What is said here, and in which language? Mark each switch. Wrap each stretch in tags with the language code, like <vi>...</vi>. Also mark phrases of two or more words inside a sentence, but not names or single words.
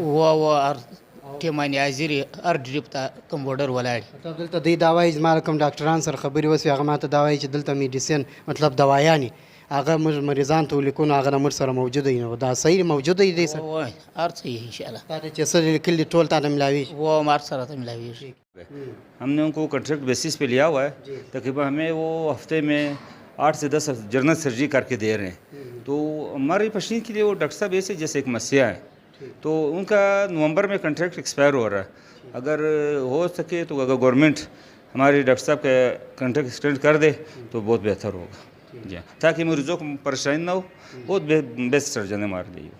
<ps>و هر ټیم باندې حاضر هر ډریپ ته کمپاوډر ولاړ مطلب دلته دی دا وایي زما کوم ډاکټران سره خبرې وسوي هغه ماته دا وایي چې دلته میډیسن مطلب دوايانې هغه موږ مریضان ته ولیکو نو هغه موږ سره موجوده وي نو دا صحیح موجوده دی سر و هر څه یې انشاءالله تا ته چې څه لیکلي ټول تا ته ملاوي و هر سره ته ملاویږي.</ps> <ur>ہم نے ان کو</ur> <en>contract basis</en> <ur>پے لیا ہوا ہے تقریباً ہمیں وہ ہفتے میں 8 سے 10</ur> <en>general surgery</en> <ur>کر کے دے رہے ہیں تو ہماری پیشنٹ کے لیے وہ ڈاکٹر صاحب ایسے جیسے ایک مسیحا ہے تو ان کا نومبر میں</ur> <en>contract expire</en> <ur>ہو رہا ہے اگر ہو سکے تو اگر گورنمنٹ ہمارے ڈاکٹر صاحب کا</ur> <en>contract extend</en> <ur>کر دے تو بہت بہتر ہوگا جی تاکہ مریضوں کو پریشانی نہ ہو بہت</ur> <en>best surgeon</en> <ur>ہے ہمارے لیے</ur>